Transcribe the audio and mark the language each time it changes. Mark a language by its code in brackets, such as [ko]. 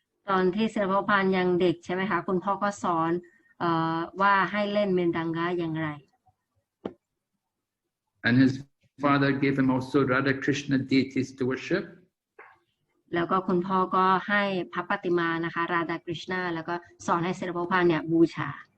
[th] ตอนที่ศิลปพระพาสยังเด็กใช่ไหมคะคุณพ่อก็สอนว่าให้เล่นมริดังกะอย่างไร [en] And his father gave him also Radha Krishna deities to worship. [th] แล้วก็คุณพ่อก็ให้พระปฏิมานะคะราดากฤษณาแล้วก็สอนให้ศิลปพระพาสเนี่ยบูชา